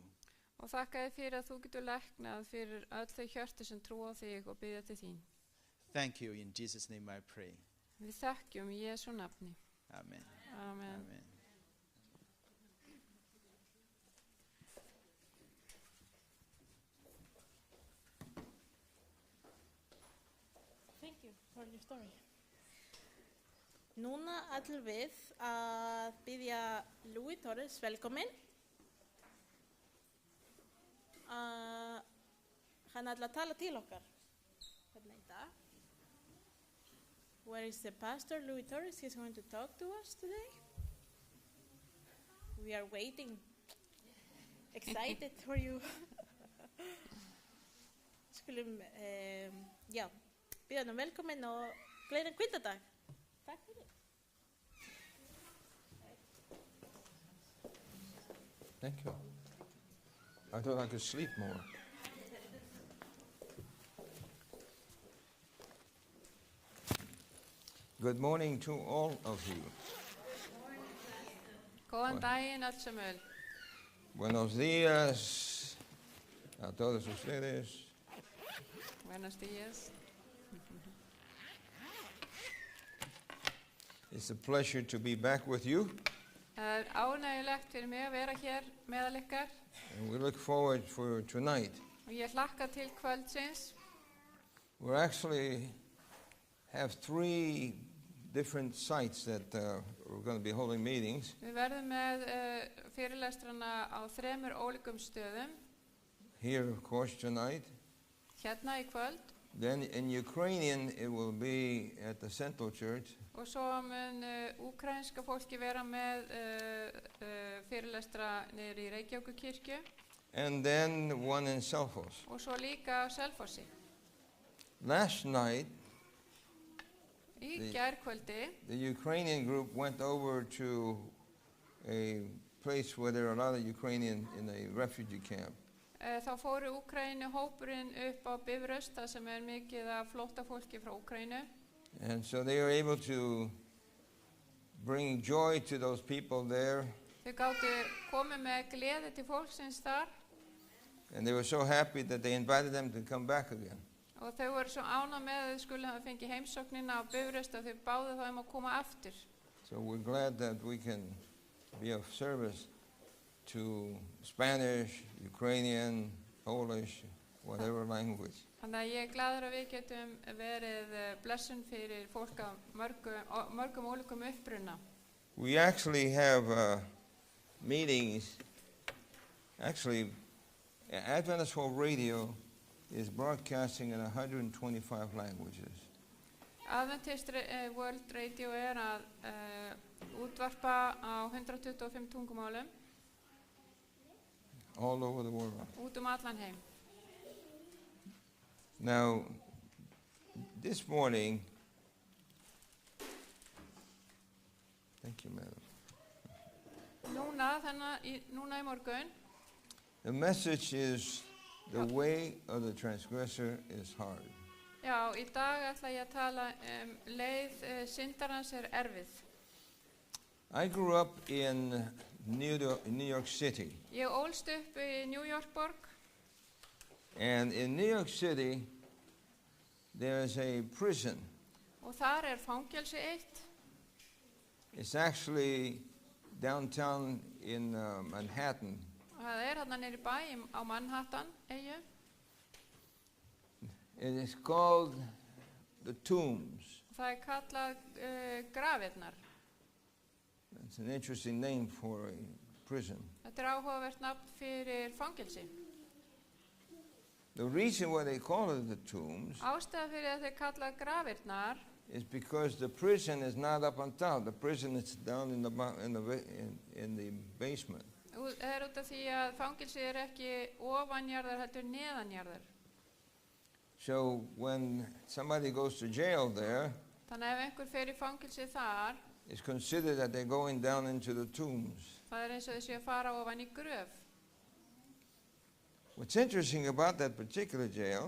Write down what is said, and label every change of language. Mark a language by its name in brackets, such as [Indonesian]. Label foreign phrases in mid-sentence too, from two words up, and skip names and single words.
[Icelandic] Og þakka þér fyrir að þú getur læknað fyrir öll þau hjörtu sem trúa á þig og biðja til þín. [English] Thank you. In Jesus' name I pray. [Icelandic] Við þakkjum í Jesú nafni. Amen. Amen. Amen. [English] Thank you for your story. [Icelandic] Núna ætlum við að biðja Louis Torres velkominn. Hann ætla að tala til okkar hérna í dag. [English] Where is the pastor, Louis Torres? He's going to talk to us today. We are waiting. Excited for you. [Icelandic] Skulum, biðja hann velkominn og gleðilegan hvítadag. Takk fyrir. [English] Thank you. I thought I could sleep more. Good morning to all of you. [Icelandic] Góðan daginn öll sem öll. [Spanish] Buenos días a todos ustedes. Buenos días. [English] It's a pleasure to be back with you, [Icelandic] Það ánægjulegt fyrir mig að vera hér meðal ykkar [English] and we look forward for tonight. [Icelandic] og ég hlakka til kvöldsins. [English] We actually have 3 different sites that we're going to be holding meetings. [Icelandic] Við verðum með fyrirlestrana á 3 ólíkum stöðum. [English] Here, of course, tonight. [Icelandic] Hérna í kvöld [English] Then in Ukrainian, it will be at the Central Church. [Icelandic] og svo mun úkrainska fólki vera með fyrirlestra niður í Reykjavíkurkirkju [English] And then one in Selfoss. [Icelandic] og svo líka á Selfossi. [English] Last night, [Icelandic] Í gærkvöldi [English] the Ukrainian group went over to a place where there are a lot of Ukrainians in a refugee camp. [Icelandic] þá fóru Úkraínu hópurinn upp á Bifröst þar sem mikið af flóttafólki frá Úkraínu. [English] And so they were able to bring joy to those people there. [Icelandic] Þau gátu komið með gleði til fólksins þar [English] And they were so happy that they invited them to come back again. [Icelandic] Og þau voru svo ánægð með að þau skulle hafa fengið heimsóknina á Bifröst og þau báðu þá að koma aftur. [English] So we're glad that we can be of service to Spanish, Ukrainian, Polish, whatever language. [Icelandic] Þannig að ég er glaður að við getum verið blessun fyrir fólk af mörgum ólíkum uppruna. [English] We actually have meetings. Actually, Adventist World Radio is broadcasting in 125 languages. [Icelandic] Adventist World Radio að útvarpa á 125 tungumálum. [English] All over the world. [Icelandic] Út allan heim. [English] Now, this morning, thank you, madam. [Icelandic] Núna í morgun. [English] The message is the way of the transgressor is hard. [Icelandic] Já, í dag ætla ég að tala leið syndarans erfið. [English] I grew up in New York City. [Icelandic] Ég ólst upp í New York borg. [English] And in New York City, there is a prison. [Icelandic] Og þar fangelsi eitt. [English] It's actually downtown in Manhattan. [Icelandic] Og það þarna niðri í bæ á Manhattan, eyju. [English] It is called the Tombs. [Icelandic] Það kallað grafirnar. [English] It's an interesting name for a prison. [Icelandic] Þetta áhugavert nafn fyrir fangelsi. [English] The reason why they call it the Tombs [Icelandic] Ástæða fyrir að þeir kalla grafirnar [English] is because the prison is not up on top. The prison is down in the basement. [Icelandic] Það út af því að fangelsi ekki ofanjarðar heldur neðanjarðar. [English] So when somebody goes to jail there, [Icelandic] Þannig ef einhver fer í fangelsi þar, [English] it's considered that they're going down into the tombs. [Icelandic] það eins og þau séu að fara ofan í gröf. [English] What's interesting about that particular jail,